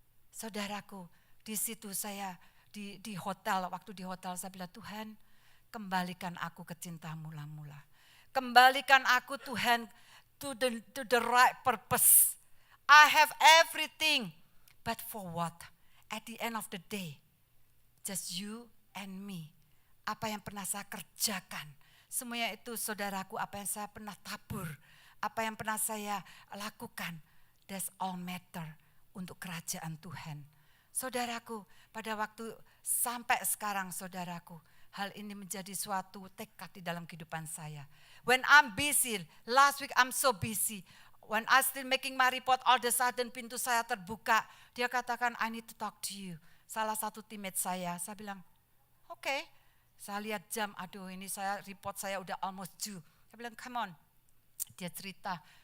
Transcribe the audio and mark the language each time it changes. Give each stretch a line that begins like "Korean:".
Indonesian: Saudaraku, di situ saya di hotel, waktu di hotel saya bilang, Tuhan, kembalikan aku ke cinta mula-mula. Kembalikan aku, Tuhan,
English: to the right purpose. I have everything, but for what? At the end of the day, just you and me.
Indonesian: Apa yang pernah saya kerjakan, semuanya itu, saudaraku, apa yang saya pernah tabur, apa yang pernah saya lakukan,
English: that's all matter
Indonesian: untuk kerajaan Tuhan. Saudaraku, pada waktu sampai sekarang, saudaraku, hal ini menjadi suatu tekad di dalam kehidupan saya.
English: When I'm busy, last week I'm so busy, when I still making my report, all the sudden
Indonesian: pintu saya terbuka, dia katakan,
English: I need to talk to you.
Indonesian: Salah satu teammate saya bilang, okay. Saya lihat jam, aduh ini report saya udah
English: almost due.
Indonesian: Saya bilang,
English: come on.
Indonesian: Dia cerita,